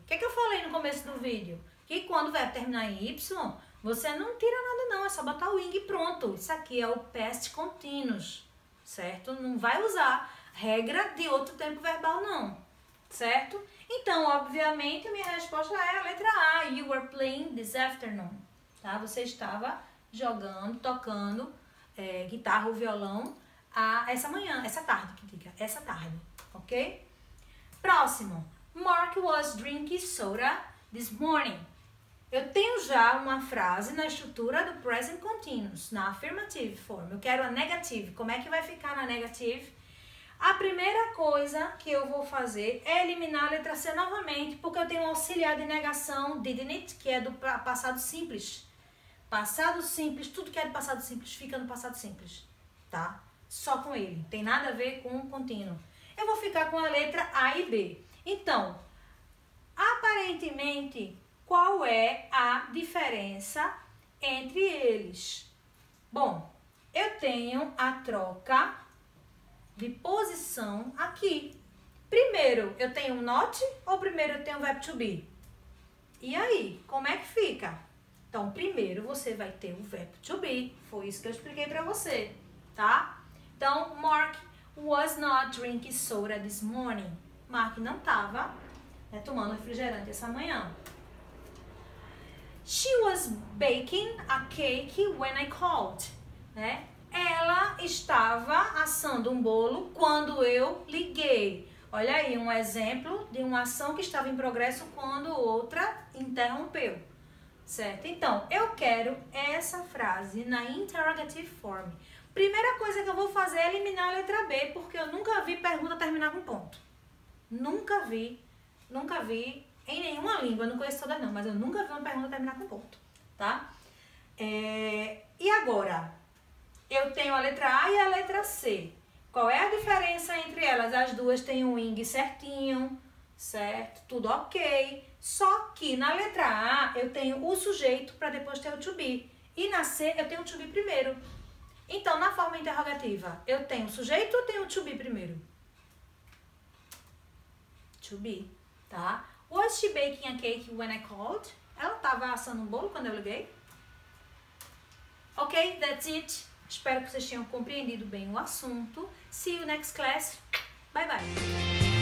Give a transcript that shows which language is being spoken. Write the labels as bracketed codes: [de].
[pt] O que é que eu falei no começo do vídeo? Que quando o verbo terminar em Y, você não tira nada não, é só botar o ing e pronto. Isso aqui é o past continuous, certo? Não vai usar regra de outro tempo verbal não, certo? Então, obviamente, minha resposta é a letra A. [en] You were playing this afternoon, tá? [pt] Você estava jogando, tocando guitarra ou violão essa manhã, essa tarde, ok? Próximo. [en] Mark was drinking soda this morning. [pt] Eu tenho já uma frase na estrutura do present continuous, na affirmative form. Eu quero a negative. Como é que vai ficar na negative? A primeira coisa que eu vou fazer é eliminar a letra C novamente, porque eu tenho um auxiliar de negação, didn't it, que é do passado simples. Passado simples, tudo que é do passado simples fica no passado simples, tá? Só com ele, tem nada a ver com o contínuo. Eu vou ficar com a letra A e B. Então, aparentemente, qual é a diferença entre eles? Bom, eu tenho a troca de posição aqui. Primeiro eu tenho um not ou primeiro eu tenho o verbo to be? E aí, como é que fica? Então, primeiro você vai ter o verbo to be. Foi isso que eu expliquei pra você, tá? [en] Então, Mark was not drinking soda this morning. [pt] Mark não estava tomando refrigerante essa manhã. [en] She was baking a cake when I called. [pt] Né? Ela estava assando um bolo quando eu liguei. Olha aí, um exemplo de uma ação que estava em progresso quando outra interrompeu. Certo? Então, eu quero essa frase na interrogative form. Primeira coisa que eu vou fazer é eliminar a letra B, porque eu nunca vi pergunta terminar com ponto. Nunca vi em nenhuma língua, eu não conheço todas não, mas eu nunca vi uma pergunta terminar com ponto, tá? E agora, eu tenho a letra A e a letra C. Qual é a diferença entre elas? As duas têm um ing certinho, certo? Tudo ok. Só que na letra A eu tenho o sujeito para depois ter o to be. E na C eu tenho o to be primeiro. Então, na forma interrogativa, eu tenho o sujeito ou tenho o to be primeiro? To be, tá? [en] Was she baking a cake when I called? [pt] Ela estava assando um bolo quando eu liguei? [en] Ok, that's it. [pt] Espero que vocês tenham compreendido bem o assunto. [en] See you next class. Bye, bye.